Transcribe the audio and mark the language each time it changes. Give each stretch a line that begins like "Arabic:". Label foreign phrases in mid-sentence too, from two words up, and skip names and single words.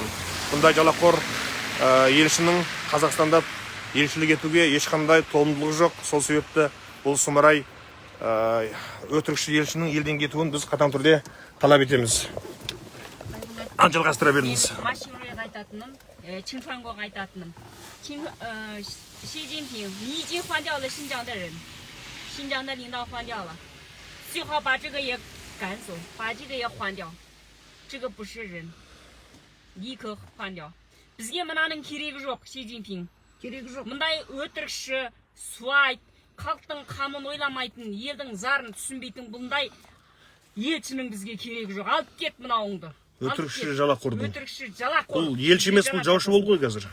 Kazakh: Бұндай жалақор елшінің Қазақстанда елшілік етуге ешқандай толымдылығы жоқ. Сол себепті бұл сұмырай өтірікші елшінің елден кетуін біз қатаң түрде талап етеміз. Жалғастыра беріңіз. Машин Райға айтатыным, Чиншанғоға айтатыным.
Chinese: Xi Jinping，你已经换掉了新疆的人，新疆的领导换掉了，最好把这个也赶走，把这个也换掉，这个不是人，立刻换掉。
Kazakh: Бізге мынаның керегі жоқ,
Chinese: Xi Jinping.
Kazakh: Керегі жоқ. Мұндай өтірікші, суайт, халықтың қамын ойламайтын, елдің зарын түсінбейтін бұндай елшінің бізге керегі жоқ. Алып кет мынауыңды. Өтірікші жалақордың. Өтірікші жалақор. Бұл елші емес, бұл жаушы болды ғой қазір.